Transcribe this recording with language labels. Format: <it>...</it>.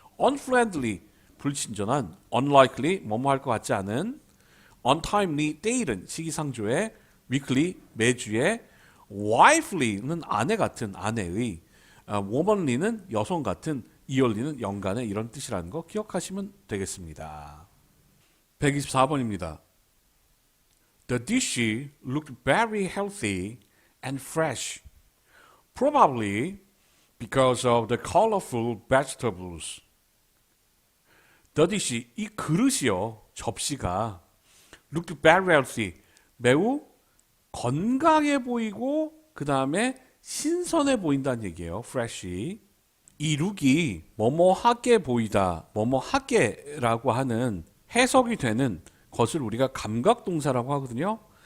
<ko>unfriendly, 불친절한, unlikely, 뭐뭐 할 것 같지 않은, untimely, 때일은, 시기상조의, weekly, 매주의, wifely는 아내 같은, 아내의, womanly는 여성 같은, yearly는 연간의 이런 뜻이라는 거 기억하시면 되겠습니다. 124번입니다.</ko> <en>The dish looked very healthy and fresh, probably because of the colorful vegetables.</en> <ko>The dish, 이 그릇이요, 접시가</ko> <en>looked very healthy,</en> <ko>매우 건강해 보이고 그 다음에 신선해 보인다는 얘기예요. fresh. 이 룩이 뭐뭐하게 보이다, 뭐뭐하게라고 하는 해석이 되는 것을 우리가 감각동사라고 하거든요.</ko>